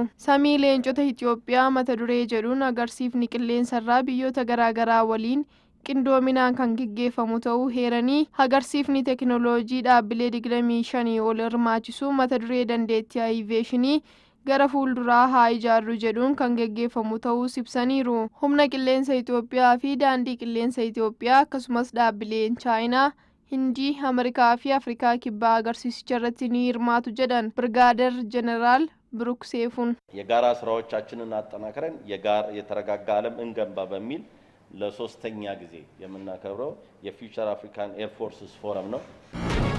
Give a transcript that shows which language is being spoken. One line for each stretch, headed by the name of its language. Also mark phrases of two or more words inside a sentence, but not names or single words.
Oromo: Samii leencota Itoophiyaa mata duree jedhuun agarsiifni qilleensarraa biyyoota garaagaraa waliin qindoominaan kan gaggeeffamu ta'uu heeranii agarsiifni teekinooloojii dhaabbilee 25 ol hirmaachisu mata duree dandeettii aviyeeshinii gara fuulduraa haa ijaarru jedhuun kan gaggeeffamu ta'uu ibsaniiru. Humna qilleensa Itoophiyaa fi daandii qilleensa Itoophiyaa akkasumas dhaabbileen Chaayinaa, Hindii, Ameerikaa fi Afrikaa kibbaa agarsiisicha irratti ni hirmaatu jedhan Birgaadir Jeneraal ብሩክ ሴይፉን
Amharic: የጋራ ስራዎቻችንን አጠናክረን የተረጋጋ ዓለም እንገንባ በሚል ለሶስተኛ ጊዜ የምናከብረው የፊውቸር አፍሪካን ኤር ፎርስስ ፎረም ነው።